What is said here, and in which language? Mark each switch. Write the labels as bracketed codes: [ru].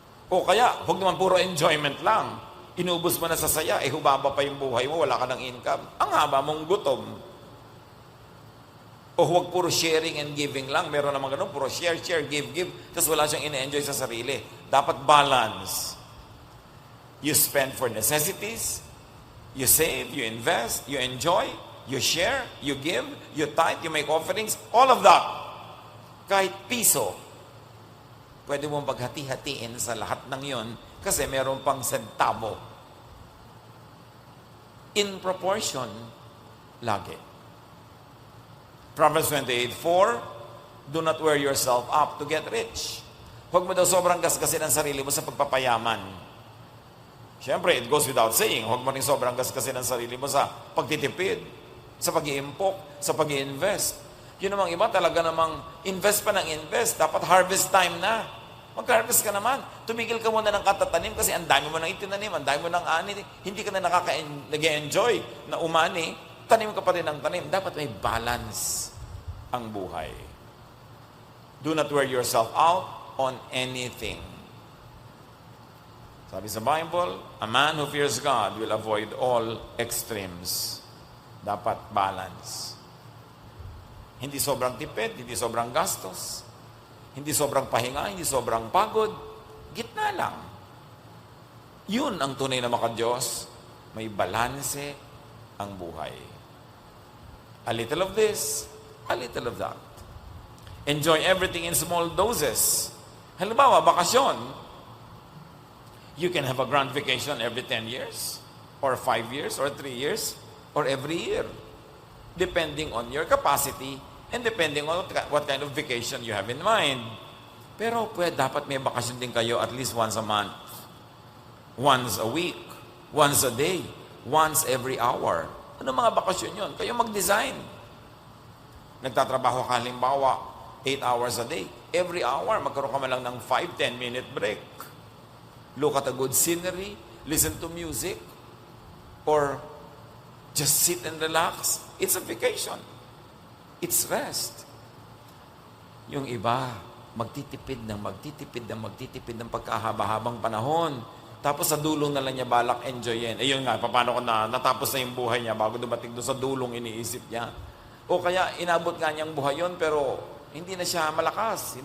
[tl] O kaya, huwag naman puro enjoyment lang. Inubos mo na sa saya, hubaba pa yung buhay mo, wala ka ng income. Ang haba mong gutom. O huwag puro [en] sharing and giving [tl] lang. Meron naman ganun, puro share, give. Tapos wala siyang ina-enjoy sa sarili. Dapat balance. [en] You spend for necessities, you save, you invest, you enjoy, you share, you give, you tithe, you make offerings, all of that. [tl] Kahit piso, pwede mong paghati-hatiin sa lahat ng yon kasi meron pang sentavo. [en] In proportion, lagi. Proverbs 28:4, do not wear yourself up to get rich. [tl] Huwag mo daw sobrang gasgasin ang sarili mo sa pagpapayaman. Siyempre, [en] it goes without saying, [tl] huwag mo rin sobrang gasgasin ang sarili mo sa pagtitipid, sa pag-iimpok, sa pag-i-invest. Yun namang iba, talaga namang invest pa ng invest. Dapat harvest time na. Mag-harvest ka naman. Tumigil ka muna ng katatanim kasi ang dami mo nang itinanim, ang dami mo nang ani. Hindi ka na nag-enjoy na umani. Tanim ka pa rin ng tanim. Dapat may balance ang buhay. [en] Do not wear yourself out on anything. [tl] Sabi sa Bible, [en] a man who fears God will avoid all extremes. [tl] Dapat balance. Hindi sobrang tipid, hindi sobrang gastos, hindi sobrang pahinga, hindi sobrang pagod. Gitna lang. Yun ang tunay na maka-Diyos. May balanse ang buhay. [en] A little of this, a little of that. Enjoy everything in small doses. [tl] Halimbawa, bakasyon. [en] You can have a grand vacation every 10 years, or 5 years, or 3 years, or every year. Depending on your capacity, and depending on what kind of vacation you have in mind. [tl] Pero dapat may bakasyon din kayo [en] at least once a month. Once a week. Once a day. Once every hour. [tl] Ano mga bakasyon yun? Kayo mag-design. Nagtatrabaho ka halimbawa [en] 8 hours a day. Every hour, [tl] magkaroon ka man lang ng [en] 5-10 minute break. Look at a good scenery, listen to music, or just sit and relax. It's a vacation. It's rest. [tl] Yung iba, magtitipid ng pagkahaba-habang panahon. Tapos sa dulong na lang niya balak enjoyin. Eh yun nga, paano ko natapos na yung buhay niya bago dumating doon sa dulong iniisip niya. O kaya inabot nga niyang buhay yun pero hindi na siya malakas.